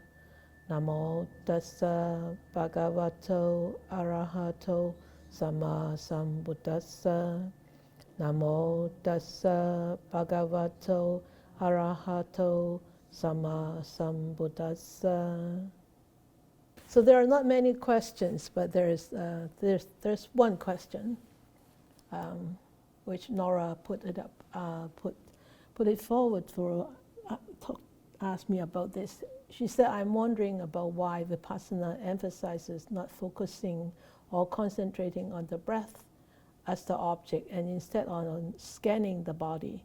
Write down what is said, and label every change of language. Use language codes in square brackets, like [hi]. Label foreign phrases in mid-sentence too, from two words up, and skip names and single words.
[pi] Namo tassa bhagavato arahato samma sambuddhassa. Namo tassa bhagavato arahato samma sambuddhassa. [en] So there are not many questions, but there's one question, which Nora put it forward for ask me about this. She said, "I'm wondering about why vipassana emphasizes not focusing or concentrating on the breath as the object, and instead on scanning the body.